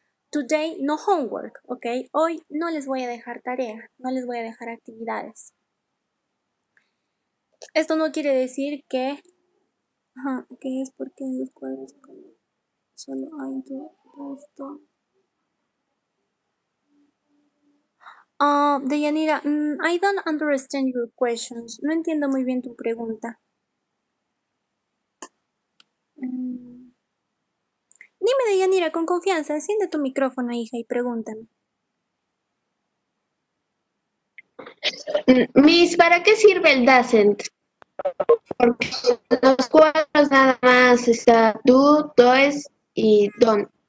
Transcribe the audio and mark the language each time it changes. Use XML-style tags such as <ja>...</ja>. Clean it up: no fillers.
<en>Today, no homework,</en> <es>¿ok? Hoy no les voy a dejar tarea, no les voy a dejar actividades. Esto no quiere decir que... ¿qué es? Porque en los cuadros solo hay esto.</es> <en>Deyanira, I don't understand your questions.</en> <es>No entiendo muy bien tu pregunta. Dime, Deyanira, con confianza. Enciende tu micrófono, hija, y pregúntame. Miss, ¿para qué sirve el doesn't? Porque los cuadros nada más está do, does y don't.</es>